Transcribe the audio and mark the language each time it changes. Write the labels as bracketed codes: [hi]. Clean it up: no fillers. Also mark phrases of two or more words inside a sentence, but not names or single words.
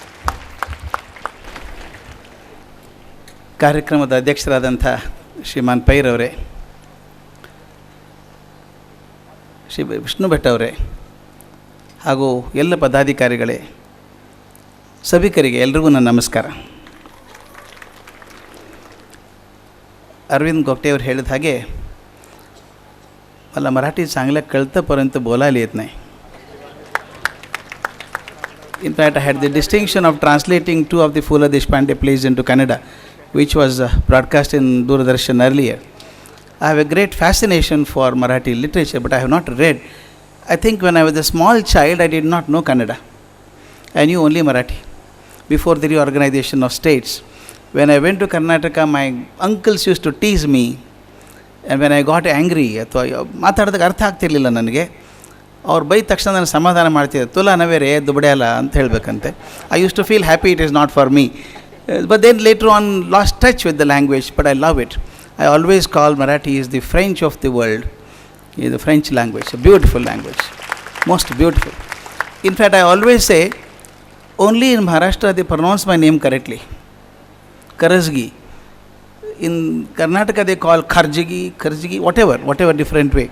[kn] ಕಾರ್ಯಕ್ರಮದ ಅಧ್ಯಕ್ಷರಾದಂಥ ಶ್ರೀಮಾನ್ ಪೈರವರೇ, ಶ್ರೀ ವಿಷ್ಣು ಭಟ್ ಅವರೇ, ಹಾಗೂ ಎಲ್ಲ ಪದಾಧಿಕಾರಿಗಳೇ, ಸಭಿಕರಿಗೆ ಎಲ್ರಿಗೂ ನನ್ನ ನಮಸ್ಕಾರ. [mr] अरविंद गोगटे [kn] ಅವರು ಹೇಳಿದ ಹಾಗೆ [mr] मला मराठी चांगलं कळतं परंतु बोलायला येत नाही. [en] In fact, I had the distinction of translating 2 of the Phula Deshpande plays into Kannada, which was broadcast in Doordarshan earlier. I have a great fascination for Marathi literature, but I have not read. I think when I was a small child, I did not know Kannada. I knew only Marathi before the reorganization of states. When I went to Karnataka, my uncles used to tease me, and when I got angry, [kn] ಅಥವಾ ಮಾತಾಡೋದಕ್ಕೆ ಅರ್ಥ ಆಗ್ತಿರ್ಲಿಲ್ಲ ನನಗೆ, ಅವ್ರು ಬೈದ ತಕ್ಷಣ ನಾನು ಸಮಾಧಾನ ಮಾಡ್ತಿದ್ದೆ. [mr] तुला नवरे दुबड्याला [kn] ಅಂತ ಹೇಳಬೇಕಂತೆ. [en] I use to feel happy, it is not for me. But then later on lost touch with the language, but I love it. I always call Marathi is the French of the world. It is the French language, a beautiful language, most beautiful. In fact, I always say, only in Maharashtra they pronounce my name correctly. Karajgi. In Karnataka they call Karjagi, whatever different way.